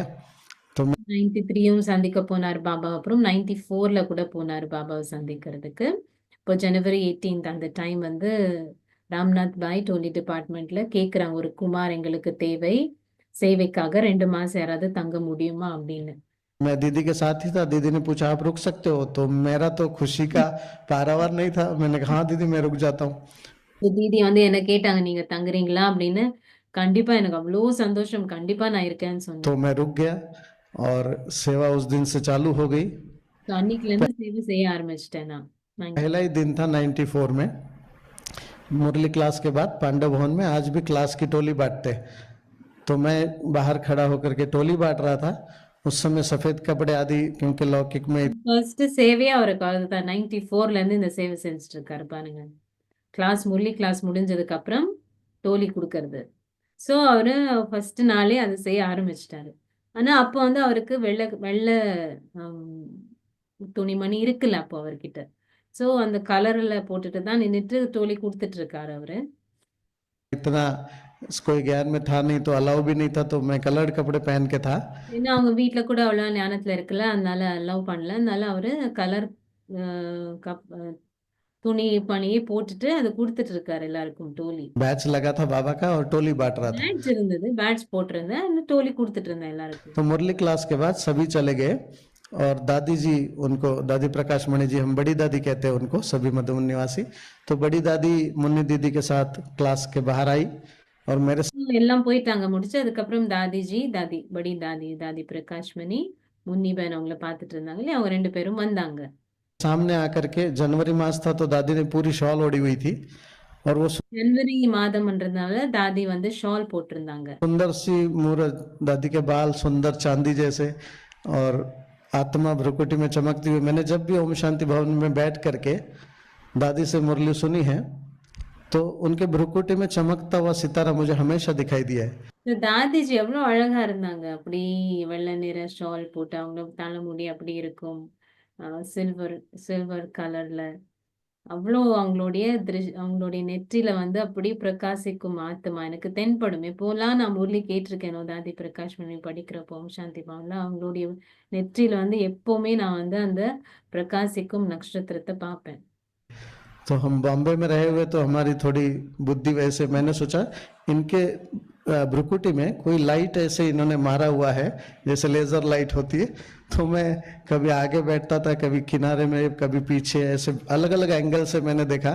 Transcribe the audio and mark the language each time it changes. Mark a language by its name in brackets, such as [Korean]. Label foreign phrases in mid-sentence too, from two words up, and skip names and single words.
[Hindi] तो [Tamil] 93யும் சந்திக்க போனார் பாபா. அப்புறம் 94ல கூட போனார் பாபாவை சந்திக்கிறதுக்கு. இப்போ ஜனவரி 18 அந்த டைம் வந்து ராம்நாத் பாய் டோலி டிபார்ட்மெண்ட்ல கேக்குறாங்க, ஒரு குமார் எங்களுக்கு தேவை, சேவைக்காக 2 மாசம் யாராவது தங்க முடியுமா அப்படின்னு. [Hindi] मैं दीदी के साथ ही था। दीदी ने पूछा आप रुक सकते हो, तो मेरा तो खुशी का पारावार नहीं था। मैंने कहा हाँ दीदी मैं रुक जाता हूँ। [Tamil] தீதி வந்து என்ன கேட்டாங்க, நீங்க தங்குறீங்களா அப்படின்னு. கண்டிப்பா, எனக்கு அவ்வளோ சந்தோஷம், கண்டிப்பா நான் இருக்கேன்னு [Hindi] तो [Tamil] சொன்னேன். [Hindi] मैं रुक गया और सेवा उस दिन से चालू हो गई। [Tamil] So, அன்னைக்குல இருந்து சேவை செய்ய ஆரம்பிச்சிட்டேன் நான். [Hindi] पहला ही दिन था 94 में। मुरली क्लास के बाद पांडव भवन में आज भी क्लास की टोली बांटते, तो मैं बाहर खड़ा होकर के टोली बांट रहा था। उस समय सफेद कपड़े आदि, क्योंकि लौकिक में [Tamil] ஃபர்ஸ்ட் சேவையா அவருக்கு அதுதான் 94ல இருந்து இந்த சேவை செஞ்சுட்டு இருக்காரு பாருங்க. முரளி கிளாஸ் முடிஞ்சதுக்கு அப்புறம் டோலி கொடுக்கறது. ஸோ அவரு ஃபர்ஸ்ட் நாளே அதை செய்ய ஆரம்பிச்சிட்டாரு. ஆனா அப்போ வந்து அவருக்கு வெள்ளை வெள்ளை துணிமணி இருக்குல்ல அப்போ அவர்கிட்ட. சோ அந்த கலர்ல போட்டுட்டு தான் நின்னுட்டு தோழி குடுத்துட்டு இருக்காரு அவரு. [Hindi] इतना कोई ज्ञान में था नहीं तो अलाउ भी नहीं था, तो मैं कलर्ड कपड़े पहन के था। [Tamil] ஏன்னா அவங்க வீட்ல கூட அவ்வளவா ஞானத்துல இருக்குல்ல. அதனால அலோவ் பண்ணல. அதனால அவரு கலர் அ கப் துணி பணியே போட்டுட்டு அத குடுத்துட்டு இருக்காரு எல்லாருக்கும் டோலி. [Hindi] बैच लगा था बाबा का और टोली बांट रहा था। [Tamil] பேட்ஜ் இருந்தது. பேட்ஜ் போட்டிருந்தேன். அந்த டோலி குடுத்துட்டு இருந்தேன் எல்லாருக்கும். [Hindi] तो मुरली क्लास के बाद सभी चले गए और दादी जी उनको, दादी प्रकाश मणि जी, हम बड़ी दादी कहते हैं उनको, सभी मधुबन निवासी। तो बड़ी दादी मुन्नी दीदी के साथ क्लास के बाहर आई और मेरे [Tamil] எல்லாம் போயிட்டாங்க முடிச்சு. அதுக்கப்புறம் தாதி படி தாதி பிரகாஷ் மணி, முன்னி பேன் அவங்கள பார்த்துட்டு இருந்தாங்க இல்லையா? அவங்க 2 பேரும் வந்தாங்க. [Hindi] सामने आकर के, जनवरी मास था तो दादी ने पूरी शॉल ओढ़ी हुई थी और वो [Tamil] ஜனவரி மாதம்ன்றதுனால தாதி வந்து ஷால் போட்டிருந்தாங்க. [Hindi] सुंदर सी मूरत, दादी के बाल सुंदर चांदी जैसे और आत्मा भ्रुकुटी में चमकती हुई। मैंने जब भी ओम शांति भवन में बैठ करके दादी से मुरली सुनी है तो उनके भ्रुकुटी में चमकता हुआ सितारा मुझे हमेशा दिखाई दिया है। [Tamil] இந்த தாதிஜி எவ்வளவு அழகா இருந்தாங்க. அப்படி வெள்ளை நிற ஷால் போட்டு அவங்க தலைமுடி அப்படி இருக்கும். சில்வர் கலர்ல அவ்வளோ அவங்களுடைய நெற்றியில வந்து அப்படி பிரகாசிக்கும் ஆத்மா எனக்கு தென்படும். எப்போலாம் நான் முரளி கேட்டிருக்கேனோ தாதி பிரகாஷ் மணி படிக்கிறப்போ ஓம் சாந்தி பவன்ல அவங்களுடைய நெற்றியில வந்து எப்பவுமே நான் வந்து அந்த பிரகாசிக்கும் நட்சத்திரத்தை பார்ப்பேன். [Hindi] तो हम बॉम्बे में रहे हुए तो हमारी थोड़ी बुद्धि वैसे, मैंने सोचा इनके भ्रुकुटी में कोई लाइट ऐसे इन्होंने मारा हुआ है जैसे [English] laser light [Hindi] होती है। तो मैं कभी आगे बैठता था, कभी किनारे में, कभी पीछे, ऐसे अलग अलग एंगल से मैंने देखा।